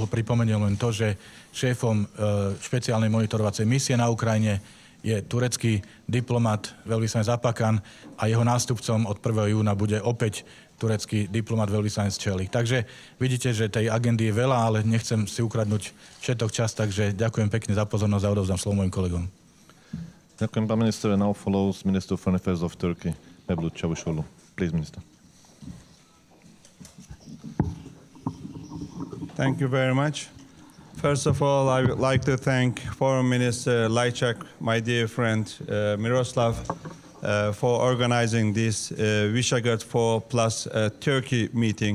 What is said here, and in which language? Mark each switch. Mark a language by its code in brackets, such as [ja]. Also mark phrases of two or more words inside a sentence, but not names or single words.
[sk] Pripomeniem len to, že šéfom špeciálnej monitorovacej misie na Ukrajine je turecký diplomat veľvyslanec Apakan a jeho nástupcom od 1. júna bude opäť turecký diplomat veľvyslanec Čelik. Takže vidíte, že tej agendy je veľa, ale nechcem si ukradnúť všetok čas, takže ďakujem pekne za pozornosť a odovzdám slovo mojim kolegom. Ďakujem, pán minister. [en] Now follows Minister of Foreign Affairs of Turkey, Mevlut Čavuşoğlu. Please, Minister. Thank you very much. First of all, I would like to thank Foreign Minister Lajčák, my dear friend Miroslav, for organizing this Visegrad 4+Turkey meeting.